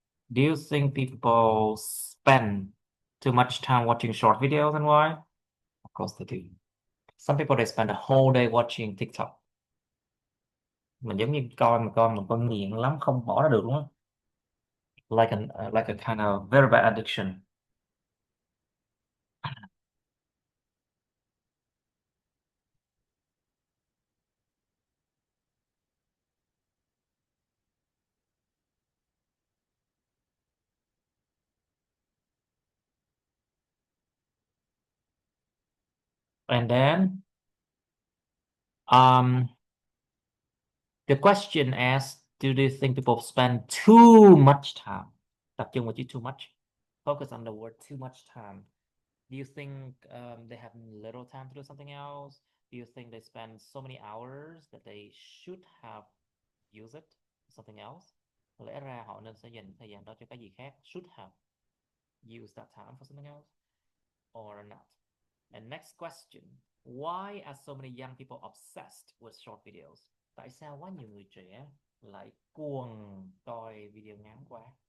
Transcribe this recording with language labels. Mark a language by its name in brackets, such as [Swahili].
[English] Do you think people spend too much time watching short videos, and why? Of course they do. Some people they spend a whole day watching TikTok. [Vietnamese] Mình giống như coi một con nghiện lắm, không bỏ ra được luôn á. [English] Like a kind of very bad addiction. And then um the question asks, do you think people spend too much time? [Vietnamese] Tập trung vào chữ [English] too much. Focus on the word too much time. Do you think they have little time to do something else? Do you think they spend so many hours that they should have used it for something else? [Vietnamese] Lẽ ra họ nên sẽ dành thời gian đó cho cái gì khác. [English] Should have used that time for something else or not. And next question. Why are so many young people obsessed with short videos? [Vietnamese] Tại sao quá nhiều người trẻ lại cuồng coi video ngắn quá?